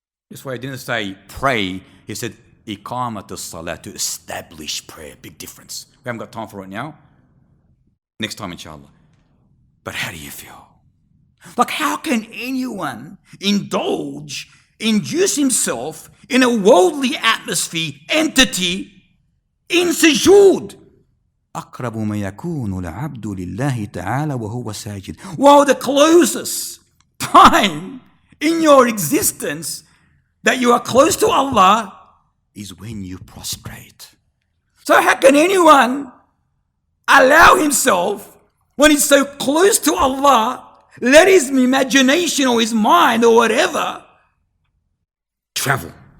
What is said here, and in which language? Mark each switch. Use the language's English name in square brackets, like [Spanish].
[English] This way, I didn't say pray. He said iqamat as-salat, to establish prayer. Big difference. We haven't got time for it now. Next time, inshallah. But how do you feel? Like, how can anyone induce himself in a worldly atmosphere, entity, in sujood? [Arabic] أقرب ما يكون العبد لله تعالى وهو ساجد. [English] While the closest time in your existence that you are close to Allah is when you prostrate. So how can anyone allow himself, when he's so close to Allah, let his imagination or his mind or whatever travel?